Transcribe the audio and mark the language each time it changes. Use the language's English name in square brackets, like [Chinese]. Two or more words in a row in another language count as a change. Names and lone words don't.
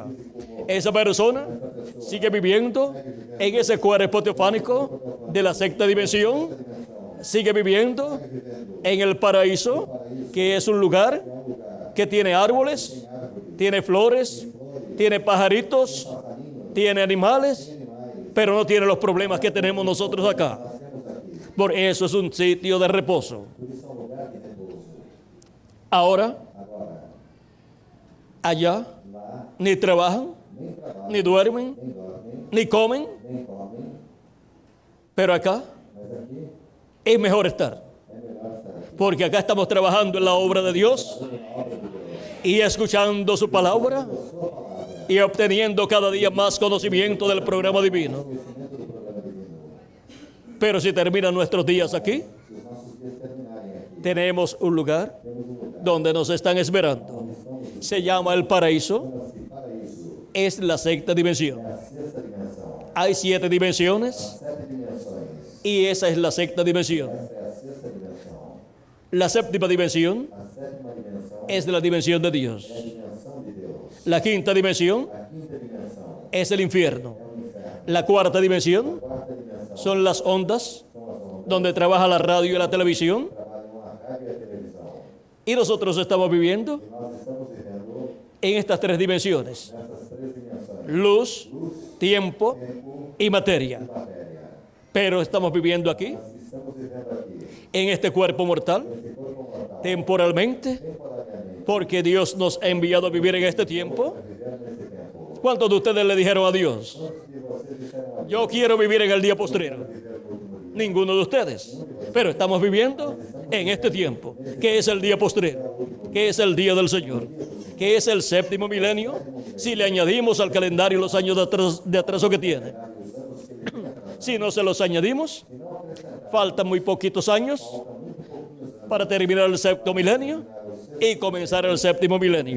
[Spanish] Esa persona sigue viviendo en ese cuerpo teofánico de la sexta dimensión, sigue viviendo en el paraíso, que es un lugar que tiene árboles, tiene flores, tiene pajaritos, tiene animales, pero no tiene los problemas que tenemos nosotros acá. Por eso es un sitio de reposo. Ahora, allá, ni trabajan, ni duermen, ni comen, [Portuguese] Nem comem, [Spanish] pero acá [Portuguese] mas aqui [Spanish] es mejor estar. [Portuguese] é melhor estar aqui. [Spanish] Porque acá estamos trabajando en la obra de Dios y escuchando su palabra y obteniendo cada día más conocimiento del programa divino. Pero si terminan nuestros días aquí, [Portuguese] Se os nossos dias terminarem aqui, [Spanish] tenemos un lugar donde nos están esperando. Se llama el paraíso, [Portuguese] chama-se paraíso, [Spanish] es la sexta dimensión. [Portuguese] a sexta dimensão. [Spanish] Hay 7 dimensiones [Portuguese] 7 dimensões. [Spanish] y esa es la sexta dimensión. [Portuguese] Essa é a sexta dimensão. [Spanish] La séptima dimensión [Portuguese] A sétima dimensão [Spanish] es la dimensión de Dios. [Portuguese] é a dimensão de Deus. [Spanish] La quinta dimensión [Portuguese] A quinta dimensão [Spanish] es el infierno. [Portuguese] é o inferno. [Spanish] La cuarta dimensión [Portuguese] A quarta dimensão [Spanish] son las ondas [Portuguese] são as ondas [Spanish] donde trabaja la radio y la televisión. [Portuguese] que trabalham a rádio e a televisão. [Spanish] Y nosotros estamos viviendo [Portuguese] E nós estamos vivendo [Spanish] en estas 3 dimensiones: [Portuguese] nessas 3 dimensões. [Spanish] luz, tiempo Tempo y materia. [Portuguese] e matéria. [Spanish] Pero estamos viviendo aquí, [Portuguese] Nós estamos vivendo aqui, [Spanish] en este cuerpo mortal, [Portuguese] nesse corpo mortal, [Spanish] temporalmente, [Portuguese] temporariamente, [Spanish] porque Dios nos ha enviado a vivir en este tiempo. [Portuguese] vivendo nesse tempo. [Spanish] ¿Cuántos de ustedes le dijeron a Dios: [Portuguese] Quantos de vocês disseram a [Spanish] yo quiero vivir en el día postrero? [Portuguese] viver no último dia? [Spanish] Ninguno de ustedes. Pero estamos viviendo en este tiempo, que es el día postrero, que es el día del Señor, que es el séptimo milenio, si le añadimos al calendario los años de atraso que tiene. Si no se los añadimos, faltan muy poquitos años para terminar el séptimo milenio y comenzar el séptimo milenio.